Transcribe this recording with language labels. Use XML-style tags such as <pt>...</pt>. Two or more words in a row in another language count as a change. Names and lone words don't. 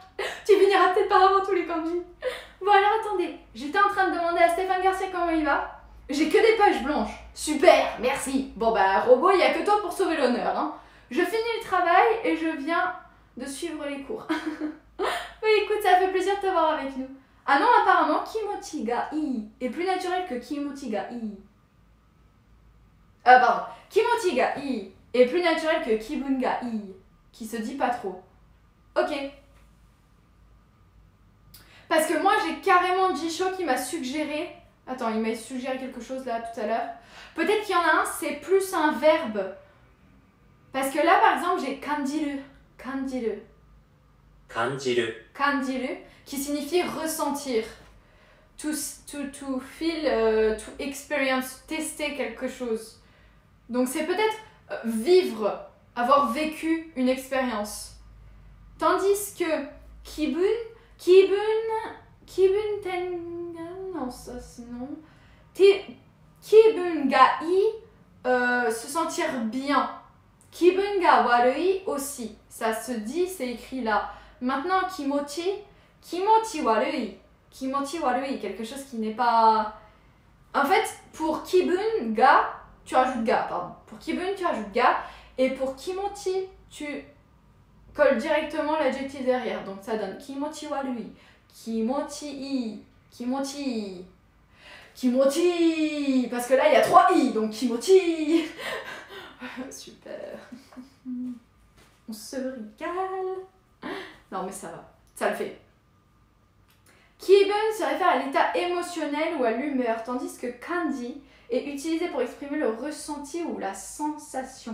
<fr>Tu finiras peut-être par avoir tous les kanji. Bon alors attendez, j'étais en train de demander à Stéphane Garcia comment il va. J'ai que des pages blanches. Super, merci. Bon bah Robot, il y a que toi pour sauver l'honneur. Hein. Je finis le travail et je viens de suivre les cours. Oui, écoute, ça fait plaisir de t'avoir avec nous. Ah non, apparemment,</fr> <ja>気持ちがいい</ja> <fr>est plus naturel que</fr> <ja>気持ちがいい.</ja> <fr>Pardon.</fr> <ja>気持ちがいい</ja> <fr>est plus naturel que</fr> <ja>気分がいい,</ja> <fr>qui se dit pas trop. Ok. Parce que moi, j'ai carrément Jisho qui m'a suggéré... Attends, il m'a suggéré quelque chose là tout à l'heure. Peut-être qu'il y en a un, c'est plus un verbe. Parce que là, par exemple, j'ai kanjiru. Kanjiru. Kanjiru. Kanjiru, qui signifie ressentir.</fr> <en>To feel, to experience,</en> <fr>tester quelque chose. Donc c'est peut-être vivre, avoir vécu une expérience. Tandis que</fr> <ja>気分てんが,</ja> <fr>non ça sinon.</fr> <ja>気分がいい,</ja> <fr>se sentir bien.</fr> <ja>気分が悪い</ja> <fr>aussi. Ça se dit, c'est écrit là. Maintenant,</fr> <ja>気持ち悪い. 気持ち悪い,</ja> <fr>quelque chose qui n'est pas... En fait, pour</fr> <ja>気分が,</ja> <fr>tu rajoutes ga, pardon. Pour kibun, tu rajoutes ga. Et pour kimochi, tu colles directement l'adjectif derrière. Donc ça donne</fr> <ja>気持ち悪い. 気持ちいい. 気持ち。気持ち.</ja> <fr>Parce que là, il y a 3 i, donc kimochi. Super. On se régale. Non mais ça va, ça le fait. Kibun se réfère à l'état émotionnel ou à l'humeur, tandis que kanji est utilisé pour exprimer le ressenti ou la sensation.</fr>